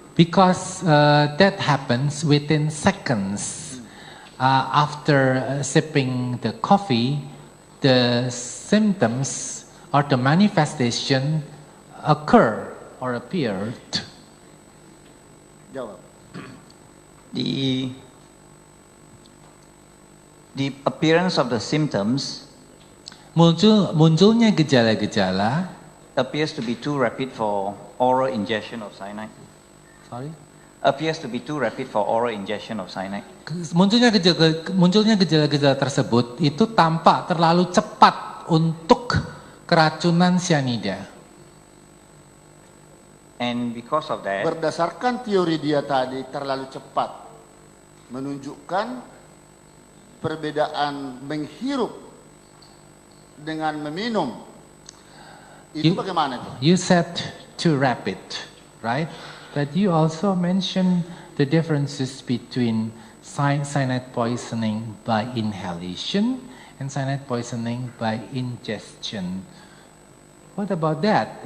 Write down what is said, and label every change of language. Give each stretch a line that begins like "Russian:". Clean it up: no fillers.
English: Because that happens within seconds after sipping the coffee, the symptoms or the manifestation occur or appeared.
Indonesian: Jawab.
English: The appearance of the symptoms
Indonesian: Munculnya gejala-gejala
English: appears to be too rapid for oral ingestion of cyanide. Sorry? Appears to be too rapid for oral ingestion of cyanide.
Indonesian: Munculnya gejala-gejala tersebut itu tampak terlalu cepat untuk keracunan cyanida.
English: And because of that,
Indonesian: Berdasarkan teori dia tadi terlalu cepat menunjukkan perbedaan menghirup dengan meminum. Itu bagaimana itu?
English: You said too rapid, right? But you also mentioned the differences between cyanide poisoning by inhalation and cyanide poisoning by ingestion. What about that?